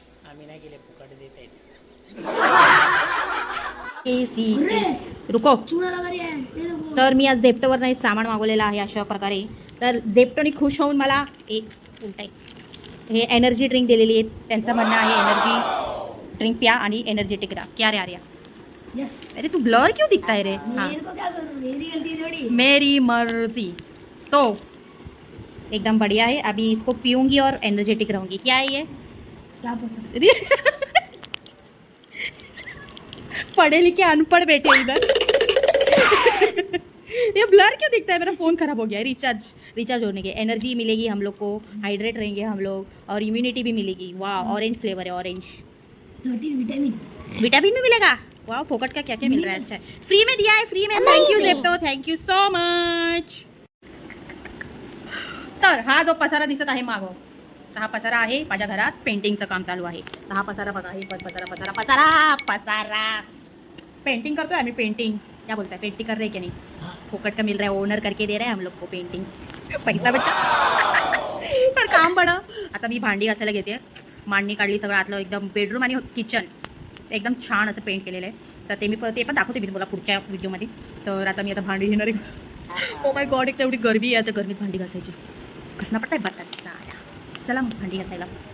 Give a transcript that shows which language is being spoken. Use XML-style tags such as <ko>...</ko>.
<mr>आम्ही नाही गेले, फुकट देत आहेत.</mr> <hi>रुको.</hi> <mr>तर मी आज झेप्टोवर नाही सामान मागवलेलं आहे अशा प्रकारे. तर झेप्टोने खुश होऊन मला एक उलटाय हे एनर्जी ड्रिंक दिलेली आहे. त्यांचं म्हणणं आहे एनर्जी ड्रिंक प्या आणि एनर्जेटिक रहा.</mr> <hi>क्या रे आर्या?</hi> <en>Yes.</en> <hi>अरे तू ब्लर क्यों दिखता है रे? हाँ मेरे को क्या करूं, मेरी गलती थोड़ी। मेरी मर्जी. तो एकदम बढ़िया है. अभी इसको पीऊंगी और एनर्जेटिक रहूंगी. क्या है ये? क्या पता। पढ़े लिखे अनपढ़ बैठे इधर. ये ब्लर क्यों दिखता है? मेरा फ़ोन ख़राब हो गया है. रिचार्ज होने के एनर्जी मिलेगी हम लोग को, हाइड्रेट रहेंगे हम लोग और इम्यूनिटी भी मिलेगी. वाह, ऑरेंज फ्लेवर है ऑरेंज. 13 विटामिन। विटामिन भी मिलेगा. वाह, फोकट का क्या क्या मिल रहा है. अच्छा है, फ्री में दिया है, फ्री में.</hi> <en>Thank you Zepto, thank you so much.</en> <mr>तर हा जो पसारा दिसत आहे मागं, तर हा पसारा आहे माझ्या घरात. पेंटिंगचं काम चालू आहे. तर हा पसारा बघा, हे पसारा पसारा पसारा पसारा पेंटिंग करतोय आम्ही.</mr> <hi>पेंटिंग क्या बोलता है? पेंटिंग कर रहे क्या नहीं? फोकट का मिल रहा है, ओनर करके दे रहा है हम लोग को पेंटिंग.</hi> <mr>पैसा बचा पण काम बडं. आता मी भांडी घासायला घेते. मांडणी काढली, सगळं आतलं एकदम बेडरूम आणि किचन एकदम छान असं पेंट केलेलं आहे. तर ते पण दाखवते मी तुम्हाला पुढच्या व्हिडिओमध्ये. तर आता मी आता भांडी घेणार आहे. ओ माय गॉड, एक तेवढी गरमी आहे. तर गरमीत भांडी घासायची घसना पडताय बता. चला मग भांडी घासायला.</mr>